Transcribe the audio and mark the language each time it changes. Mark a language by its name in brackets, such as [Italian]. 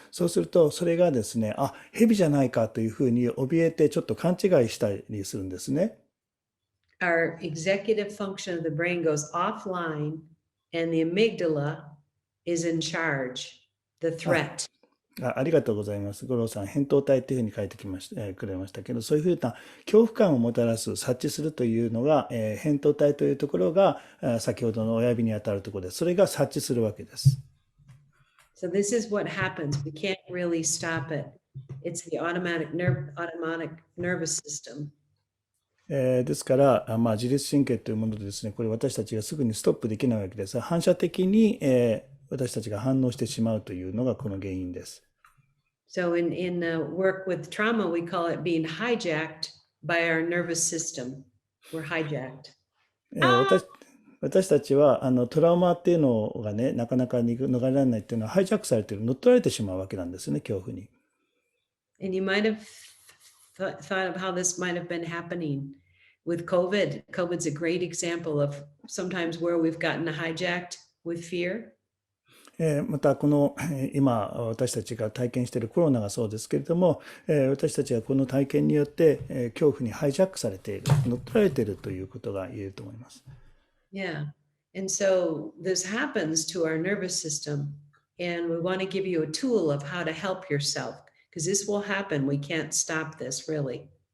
[Japanese] そうすると、それがですね、あ、蛇じゃないかというふうに怯えてちょっと勘違いしたりするんですね。 [English] Our executive function of the brain goes offline and the amygdala is in charge, the threat. [Japanese] ありがとうございます。五郎さん、扁桃体っていうふうに書いてきました、くれましたけど、そういうふうな恐怖感をもたらす、察知するというのが、扁桃体というところが、先ほどの親指に当たるところです。それが察知するわけです。 [English] So this is what happens. We can't really stop it. It's the automatic nervous system. [Japanese] ですから、自律神経というものでですね、これ私たちがすぐにストップできないわけです。反射的に、私たちが反応してしまうというのがこの原因です。 [English] So in work with trauma, we call it being hijacked by our nervous system. We're hijacked. [Japanese] 私たちはトラウマっていうのがね、なかなか逃れられないっていうのはハイジャックされている、乗っ取られてしまうわけなんですね、恐怖に。 [English] And you might have thought of how this might have been happening with COVID. COVID's a great example of sometimes where we've gotten hijacked with fear. [Japanese] またこの今私たちが体験しているコロナがそうですけれども、私たちはこの体験によって恐怖にハイジャックされている、乗っ取られているということが言えると思います。 [English] Yeah. And so this happens to our nervous system. And we want to give you a tool of how to help yourself because this will happen. We can't stop this really.